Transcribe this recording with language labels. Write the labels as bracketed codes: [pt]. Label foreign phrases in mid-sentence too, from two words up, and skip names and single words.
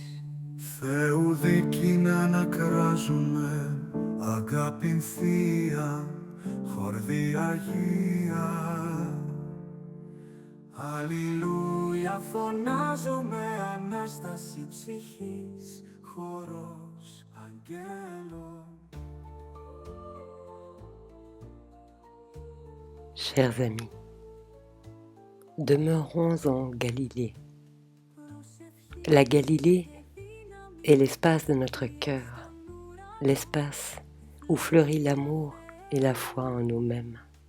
[el] Θεού δίκη να ανακράζουμε, αγάπην Θεία, χορδή Αγία. Αλληλούια φωνάζουμε, Ανάσταση ψυχής, χορός αγγέλων. [fr] Chers amis, demeurons en Galilée. La Galilée est l'espace de notre cœur, l'espace où fleurit l'amour et la foi en nous-mêmes.